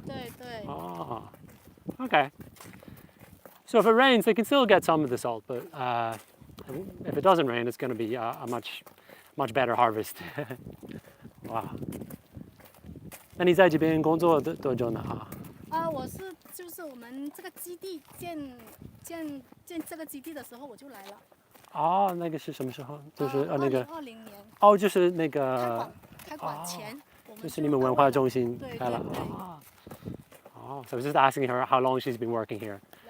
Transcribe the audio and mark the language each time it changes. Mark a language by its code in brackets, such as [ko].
[zh] 对。 [en] Okay. So if it rains, they can still get some of the salt, but if it doesn't rain, it's going to be a much better harvest. [zh] 哇！那你在这边工作多久呢？我就是我们这个基地建这个基地的时候我就来了。那个是什么时候？就是那个 2020年。就是那个开馆前，就是你们文化中心开了。 [en] So I was just asking her how long she's been working here.